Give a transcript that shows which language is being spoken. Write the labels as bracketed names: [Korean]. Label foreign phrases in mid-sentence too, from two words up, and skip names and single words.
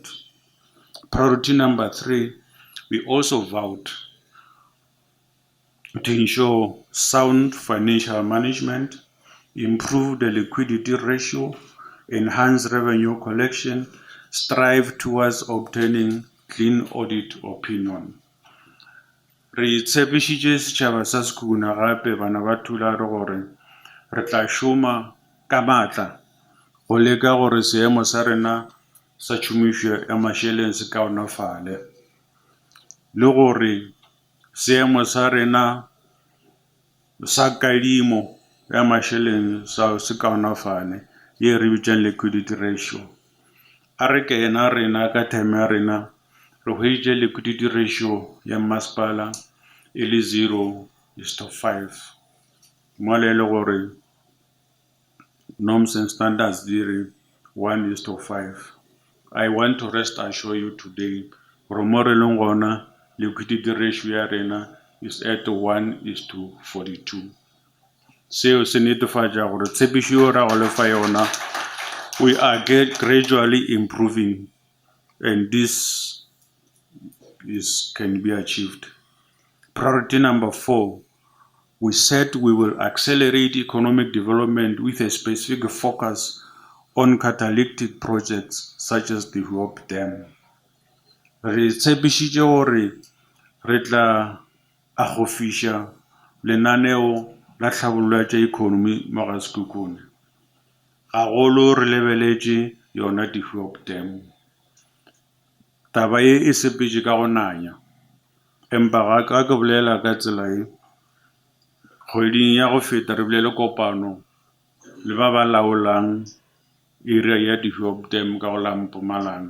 [English] Priority number 3, we also vowed to ensure sound financial management, improve the liquidity ratio, enhance revenue collection, strive towards obtaining clean audit opinion. [Northern Sotho] Re tshepišitše setšhaba sa Sekhukhune gape bana ba thula re gore re tla šoma ka maatla go leka gore seemo sa rena sa tšhomišo ya mašeleng se kaonafale, le gore seemo sa rena sa kadimo ya mašeleng se kaonafale, ye re bitšang [English] liquidity ratio. [Northern Sotho] A re kena rena ka time ya rena re hweditše [English] liquidity ratio [Northern Sotho] ya masepala e le 0:5, mo le gore [English] norms and standards [Northern Sotho] di re 1:5. [English] I want to rest assure you today [Northern Sotho] gore mo re leng gona [English] liquidity ratio [Northern Sotho] ya rena [English] is at 1:42. [Northern Sotho] Seo se netefatša gore tshepišo ra go lefa yona, [English] we are gradually improving, and this can be achieved. Priority number 4, we said we will accelerate economic development with a specific focus on catalytic projects such as the Hope Dam. [Northern Sotho] Re tshepišitše gore re tla agofiša lenaneo la tlhabollo tša economy mo ga Sekhukhune. Gagolo re lebeletše yona the Hope Dam. Taba e sepetše ka go nanya, empa ga ka ke bolela ka tsela e, kgweding ya go feta re bile le kopano le ba ba laolang area ya the Hope Dam ka go la Mpumalanga.